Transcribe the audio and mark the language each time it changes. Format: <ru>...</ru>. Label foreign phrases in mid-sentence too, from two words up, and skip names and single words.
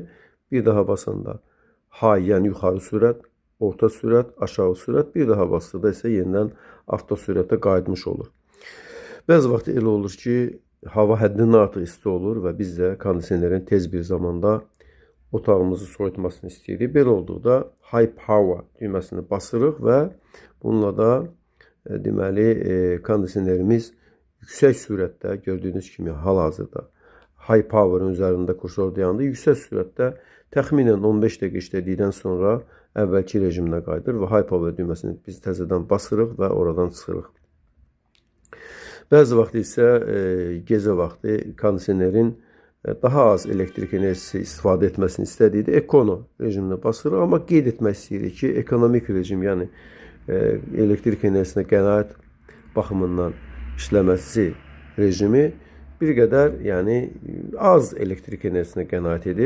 <az>Bir daha basanda high, yəni yuxarı sürət, orta sürət, aşağı sürət, bir daha basdıqda isə yenidən avto sürətə qayıtmış olur. Bəzi vaxt elə olur ki, hava həddindən artıq isti olur və biz də kondisionerin tez bir zamanda otağımızı soyutmasını istəyirik. Belə olduqda</az> <en>high power</en> <az>düyməsini basırıq və bununla da deməli kondisionerimiz yüksək sürətdə gördüyünüz kimi hal-hazırda</az> <en>high power'ın</en> <az>üzərində kursor dayandı. Yüksək sürətdə təxminən 15 dəqiqə işlədikdən sonra əvvəlki rejiminə qayıdır və</az> <en>high power</en> <az>düyməsini biz təzədən basırıq və oradan çıxırıq. Bəzi vaxt isə gecə vaxtı kondisionerin daha az elektrik enerjisi istifadə etməsini istədikdə ekono rejiminə basırıq. Amma qeyd etmək istəyirik ki, ekonomik rejim, yəni elektrik enerjisinə qənaət baxımından işləməsi rejimi bir qədər, yəni az elektrik enerjisinə qənaət edir.</az>